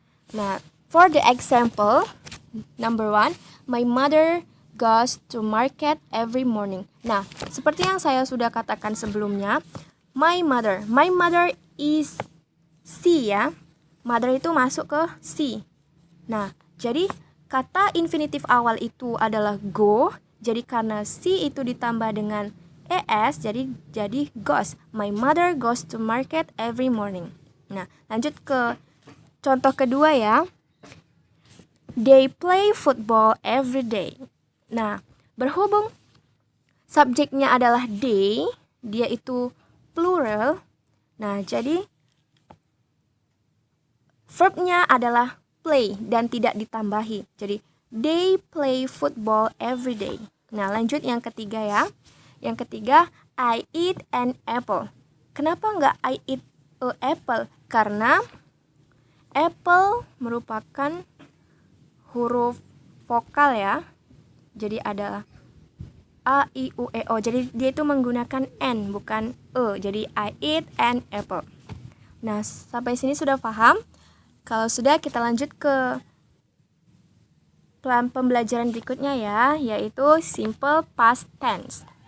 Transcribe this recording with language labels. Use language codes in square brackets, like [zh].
[en] Nah, for the example, number one, my mother goes to market every morning. [id] Nah, seperti yang saya sudah katakan sebelumnya, [en] my mother is she [id] ya. Mother itu masuk ke she. Nah, jadi kata infinitif awal itu adalah go. Jadi karena she itu ditambah dengan es, jadi goes. [en] My mother goes to market every morning. [id] Nah, lanjut ke contoh kedua ya. [en] They play football every day. [id] Nah, berhubung subjeknya adalah they, dia itu plural. Nah, jadi verbnya adalah play dan tidak ditambahi. [en] Jadi they play football every day. [id] Nah, lanjut yang ketiga ya. Yang ketiga, [en] I eat an apple. [id] Kenapa nggak [en] I eat a apple? [id] Karena apple merupakan huruf vokal ya. Jadi ada a, i, u, e, o. Jadi dia itu menggunakan n bukan e. Jadi [en] I eat an apple. [id] Nah, sampai sini sudah paham? Kalau sudah, kita lanjut ke plan pembelajaran berikutnya ya, yaitu simple past tense.